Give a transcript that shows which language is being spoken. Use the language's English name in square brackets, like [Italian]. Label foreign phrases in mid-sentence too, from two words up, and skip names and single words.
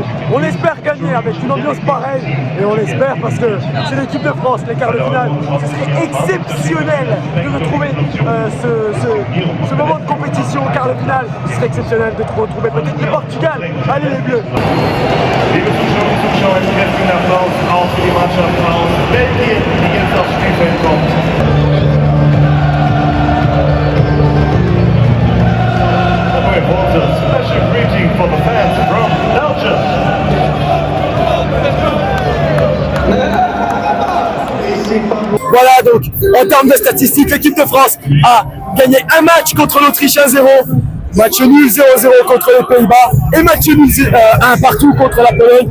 [French] On espère gagner avec une ambiance pareille et on espère parce que c'est l'équipe de France, les quarts de finale. Ce serait exceptionnel de retrouver ce moment de compétition au quart de finale. Ce serait exceptionnel de retrouver peut-être le Portugal. Allez les Bleus! [German] Liebe Zuschauerinnen und Zuschauer, jetzt werfen wir Applaus auf für die Mannschaft aus Belgien, die jetzt aufs Spielfeld kommt. [English] Special greeting for the fans from Belgium. [French] Voilà donc, en termes de statistiques, l'équipe de France a gagné un match contre l'Autriche 1-0, match nul 0-0 contre les Pays-Bas et match nul 1 partout contre la Pologne.